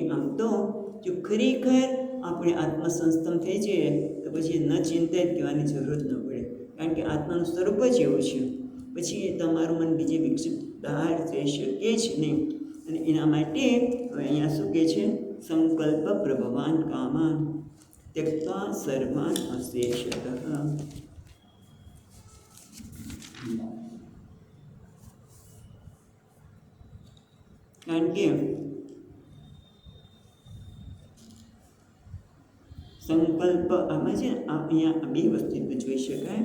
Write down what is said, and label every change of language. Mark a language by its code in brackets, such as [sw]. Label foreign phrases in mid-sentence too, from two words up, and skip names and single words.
[gu] આમ તો જો ખરેખર આપણે આત્મસંસ્થમ થઈ જઈએ તો પછી ન ચિંતિત કહેવાની જરૂર ન પડે, કારણ કે આત્માનું સ્વરૂપ જ એવું છે. પછી તમારું મન બીજે વિકસિત બહાર થઈ શકે જ નહીં. અને એના માટે હવે અહીંયા શું કહે છે? [sa] सङ्कल्पप्रभवान् कामान् त्यक्त्वा सर्वान् अशेषतः. [gu] કારણ કે સંકલ્પ આમાં છે ને, અહીંયા બે વસ્તુ જોઈ શકાય.